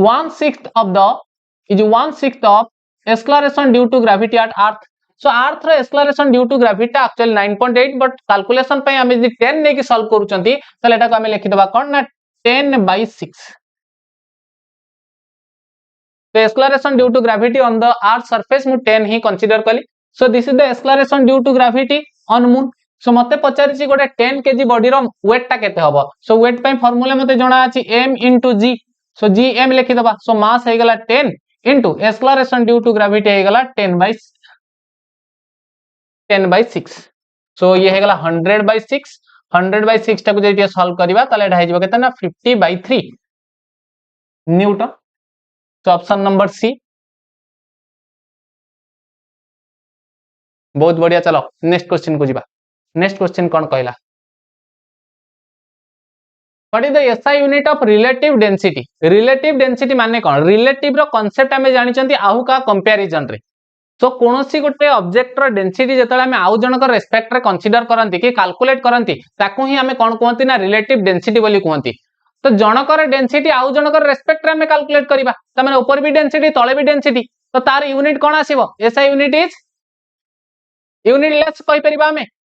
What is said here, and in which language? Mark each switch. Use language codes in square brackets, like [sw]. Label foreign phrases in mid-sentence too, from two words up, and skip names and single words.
[en] 1/6 of acceleration due to gravity at earth so earth ର acceleration due to gravity actually 9.8 but calculation [or] ପାଇଁ ଆମେ ଯଦି 10 ନେଇ କି solve କରୁଛନ୍ତି ତଳେ ଏଇଟା କୁ ଆମେ ଲେଖିଦେବା କଣ ନା 10/6 [en] ତ acceleration due to gravity on the earth surface [or] ମୁଁ 10 ହିଁ consider କଲି [en] so this is the acceleration due to gravity on moon so [or] ମତେ ପଚାରି ଛି ଗୋଟେ 10 kg body ର weight ଟା କେତେ ହବ [en] so weight [or] ପାଇଁ formula ମତେ ଜଣା ଅଛି [en] m * g सो g m [or] ଲେଖିଦେବା [en] so mass [or] ହେଇଗଲା [en] 10 * acceleration due to gravity [or] ହେଇଗଲା 10/6 so ଏ ହେଇଗଲା 100/6 100/6 ଟା କୁ ଯେ solve କରିବା ତଳେ ଏଇଟା ହେଇଯିବ କେତେ ନା 50/3 newton ତ [en] option number C [hi] बहुत बढ़िया चलो [en] next question [or] କୁ ଯିବା [en] next question [or] କଣ କହିଲା [en] what is the SI unit of relative density [or] ମାନେ କଣ relative ର concept ଆମେ ଜାଣିଛନ୍ତି ଆଉ କା comparison ରେ ତ କୋଉସି ଗୋଟେ object ର density ଯେତେବେଳେ ଆମେ ଆଉ ଜଣକର respect ରେ consider କରନ୍ତି କି calculate କରନ୍ତି ତାକୁ ହିଁ ଆମେ କଣ କହନ୍ତି ନା [en] relative density [or] ବୋଲି କହନ୍ତି ତ ଜଣକର density ଆଉ ଜଣକର respect ରେ ଆମେ calculate କରିବା ତ ମାନେ ଉପରେ ବି density ତଳେ ବି density ତ ତା’ର unit କଣ ଆସିବ [en] SI unit is unitless [or] କହିପାରିବା ଆମେ